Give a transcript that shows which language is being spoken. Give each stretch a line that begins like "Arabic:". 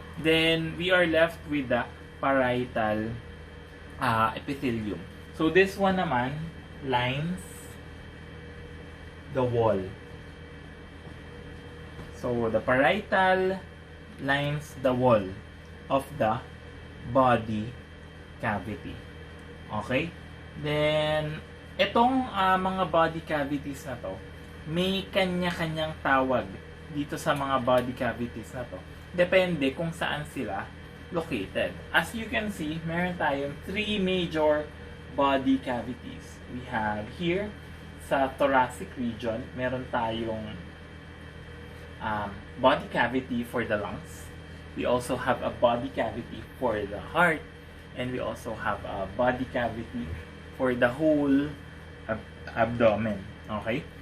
English: Then, we are left with the parietal epithelium. So, this one naman lines the wall. So, the parietal lines the wall of the body cavity. Okay?
Filipino: Then, itong mga body cavities na to, may kanya-kanyang tawag dito sa mga body cavities na to. Depende kung saan sila located.
English: As you can see, meron tayong 3 major body cavities. We have here, sa thoracic region,
Filipino: meron tayong
English: body cavity for the lungs. We also have a body cavity for the heart. And we also have a body cavity for the whole abdomen. Okay?